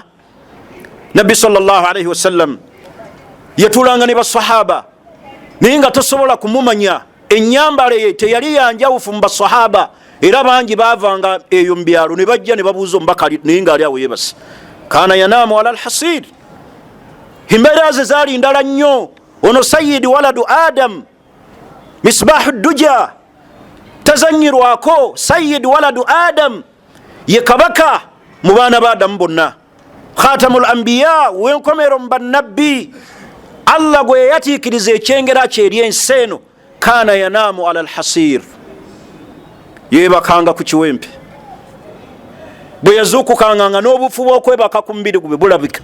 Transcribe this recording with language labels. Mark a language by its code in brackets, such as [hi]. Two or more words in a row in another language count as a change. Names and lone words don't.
[lg] Nabbi [ar] صلى الله عليه وسلم [lg] yatulanga ne basahaba naye nga tosobola kumumanya. Ennyambala ye teyali yanjawufu mu basahaba, era bangi baavanga eyo mu byalo ne bajja ne babuuza omubaka naye nga ali awo yeebase. [ar] كان ينام على الحصير, [lg] embeera ze zaali ndala nnyo. Ono [ar] سيد ولد آدم مصباح الدجى, [lg] tazanyirwako. [ar] سيد ولد آدم [lg] ye kabaka mu baana ba Adamu bonna, [ar] خاتم الأنبياء, [lg] wenkomero mu bannabbi. Allah gwe yatiikiriza ekyengera kye eri ensi eno. [ar] كان ينام على الحصير, [lg] yeebakanga ku kiwempe. Bwe yazuukukanga nga n'obufu bw'okwebaka ku mubiri gwe bulabika.